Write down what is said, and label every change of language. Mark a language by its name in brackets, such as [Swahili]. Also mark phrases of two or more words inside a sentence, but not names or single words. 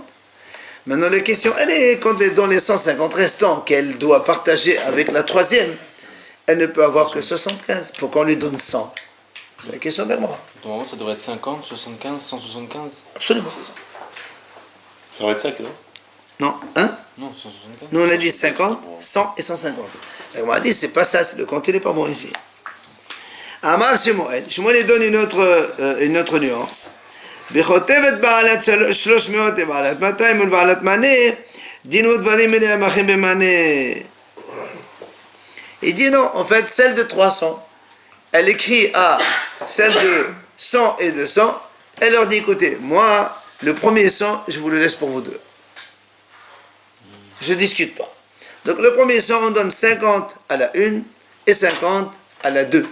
[French] Maintenant, la question, elle est quand elle est dans les 150 restants qu'elle doit partager avec la troisième, elle ne peut avoir que 75 pour qu'on lui donne 100. C'est la question d'Agmara. Normalement, ça devrait être 50, 75, 175. Absolument. Ça va être 5, non? Non, hein? Non, 175. Nous, on a dit 50, 100 et 150. L'Agmara dit, c'est pas ça, le compte, il n'est pas bon ici. Amar Shmuel. Shmuel donne une autre nuance. [Hebrew] בחוטבת בעלת 300 ובעלת 200 ובעלת מנה, דינו דברים אליהם אחים במנה. [French] Il dit non, en fait, celle de 300, elle écrit à celle de 100 et 200, elle leur dit, écoutez, moi, le premier 100, je vous le laisse pour vous deux. Je ne discute pas. Donc le premier 100, on donne 50 à la une et 50 à la 2.